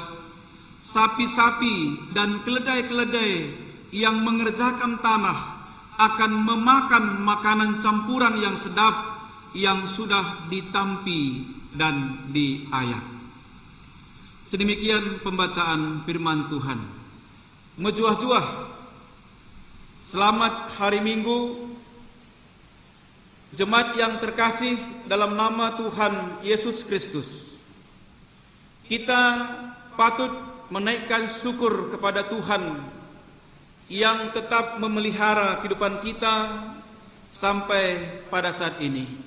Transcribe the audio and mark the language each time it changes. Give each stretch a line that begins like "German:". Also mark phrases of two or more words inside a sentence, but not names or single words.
Indonesian: Sapi-sapi dan keledai-keledai yang mengerjakan tanah akan memakan makanan campuran yang sedap yang sudah ditampi dan diayak. Sedemikian pembacaan firman Tuhan. Mejuah-juah, selamat hari Minggu, jemaat yang terkasih dalam nama Tuhan Yesus Kristus. Kita patut menaikkan syukur kepada Tuhan yang tetap memelihara kehidupan kita sampai pada saat ini.